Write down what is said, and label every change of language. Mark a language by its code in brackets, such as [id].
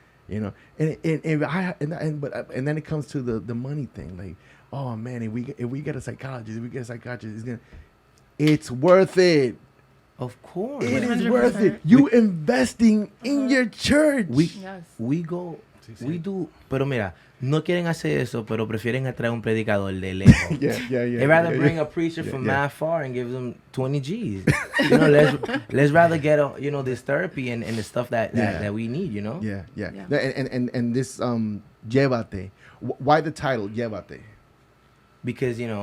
[en] And then it comes to the money thing. Like, oh man, if we get a psychologist, it's worth it. Of course. It is 100%. worth it. You investing in your church. Yes. We go, [es] Sí. [en] we do, [es] pero mira, no quieren hacer eso, pero prefieren atraer un predicador de lejos. [en] yeah. They rather bring a preacher from mad far and give them 20 G's. Let's rather get this therapy and the stuff that we need. Yeah. Yeah. And this llévate. Why the title llévate? Because